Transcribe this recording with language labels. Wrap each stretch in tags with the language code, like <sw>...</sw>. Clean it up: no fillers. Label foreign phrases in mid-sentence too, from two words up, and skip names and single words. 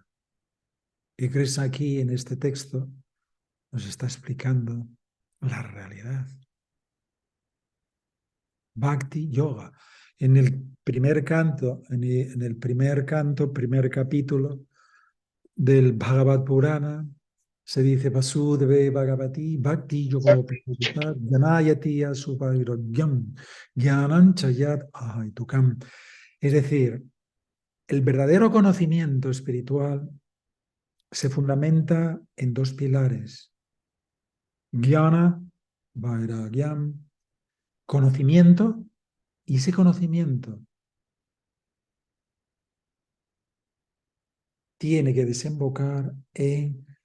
<es>Y Krishna aquí en este texto nos está explicando la realidad.</es> <sa>Bhakti Yoga.</sa> <es>En el primer canto, primer capítulo del Bhagavad Purana, se dice</es> <sa>Vasudeve Bhagavati Bhakti Yogo Prabhupada Janayati Asubhairogyam Gyanam Chayat Ahaitukam.</sa> <es>Es decir, el verdadero conocimiento espiritual se fundamenta en dos pilares:</es> <sa>Jnana, Vairagyam,</sa> <es>conocimiento, y ese conocimiento tiene que desembocar en</es>